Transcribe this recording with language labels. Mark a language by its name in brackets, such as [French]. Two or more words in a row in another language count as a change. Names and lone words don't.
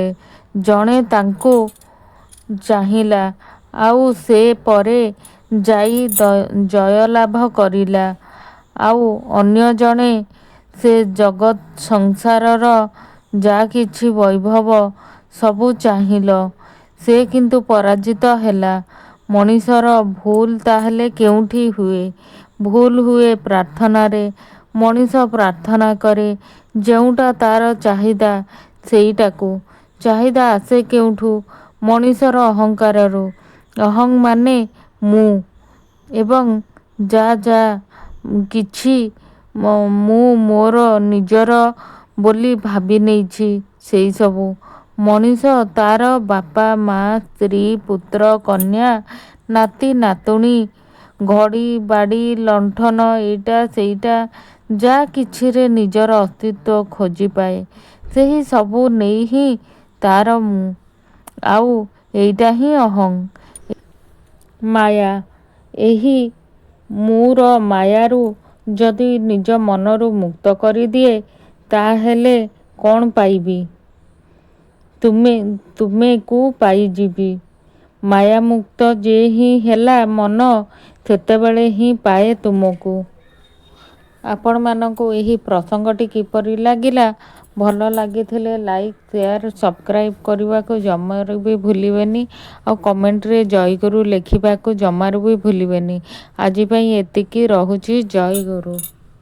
[Odia] ଜଣେ ତାଙ୍କୁ ଚାହିଁଲା ଆଉ ସେ ପରେ ଯାଇ ଜୟଲାଭ କରିଲା ଆଉ ଅନ୍ୟ ଜଣେ ସେ ଜଗତ ସଂସାରର ଯାହା କିଛି ବୈଭବ ସବୁ ଚାହିଁଲା। ସେ କିନ୍ତୁ ପରାଜିତ ହେଲା। ମଣିଷର ଭୁଲ ତାହେଲେ କେଉଁଠି ହୁଏ? ଭୁଲ ହୁଏ ପ୍ରାର୍ଥନାରେ। ମଣିଷ ପ୍ରାର୍ଥନା କରେ ଯେଉଁଟା ତା'ର ଚାହିଦା ସେଇଟାକୁ। ଚାହିଦା ଆସେ କେଉଁଠୁ? ମଣିଷର ଅହଂକାରରୁ। ଅହଂ ମାନେ ମୁଁ ଏବଂ ଯାହା ଯାହା କିଛି ମୁଁ ମୋର ନିଜର ବୋଲି ଭାବି ନେଇଛି ସେଇ ସବୁ। ମଣିଷ ତା'ର ବାପା ମାଆ ସ୍ତ୍ରୀ ପୁତ୍ର କନ୍ୟା ନାତି ନାତୁଣୀ ଘଡ଼ି ବାଡ଼ି ଲଣ୍ଠନ ଏଇଟା ସେଇଟା ଯାହା କିଛିରେ ନିଜର ଅସ୍ତିତ୍ୱ ଖୋଜି ପାଏ ସେହି ସବୁ ନେଇ ହିଁ ତା'ର ମୁଁ। ଆଉ ଏଇଟା ହିଁ ଅହଂ ମାୟା। ଏହି ମୋର ମାୟାରୁ ଯଦି ନିଜ ମନରୁ ମୁକ୍ତ କରି ଦିଏ ତାହେଲେ କ'ଣ ପାଇବି? ତୁମକୁ ପାଇଯିବି। ମାୟାମୁକ୍ତ ଯେ ହିଁ ହେଲା ମନ ସେତେବେଳେ ହିଁ ପାଏ ତୁମକୁ। ଆପଣମାନଙ୍କୁ ଏହି ପ୍ରସଙ୍ଗଟି କିପରି ଲାଗିଲା? ଭଲ ଲାଗିଥିଲେ [English] like share subscribe [Odia] କରିବାକୁ ଜମାରୁ ଭି ଭୁଲିବେନି ଆଉ କମେଣ୍ଟରେ ଜୟ ଗୁରୁ ଲେଖିବାକୁ ଜମାରୁ ଭି ଭୁଲିବେନି। ଆଜି ପାଇଁ ଏତିକି ରହୁଛି। ଜୟ ଗୁରୁ।